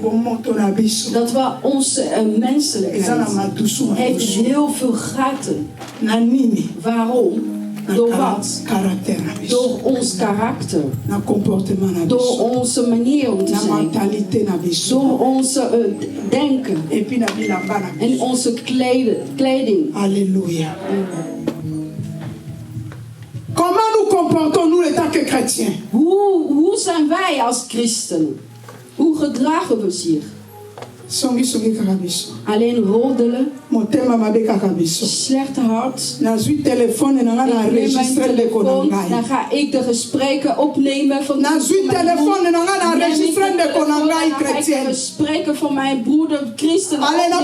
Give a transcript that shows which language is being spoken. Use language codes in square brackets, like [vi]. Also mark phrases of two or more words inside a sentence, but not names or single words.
[nl] Dat onze menselijkheid heeft heel veel gaten. Waarom? Door wat? Door ons karakter. Door onze manier om te zijn. Door onze denken. En onze kleding. Alléluia. [fr] Comment nous comportons-nous en tant que chrétiens? [nl] Hoe zijn wij als christenen? Hoe gedragen we ons hier? Alleen roddelen. Slecht hart. Ik neem mijn telefoon. Dan ga ik de gesprekken opnemen van mijn gesprekken van mijn broeder christen opnemen.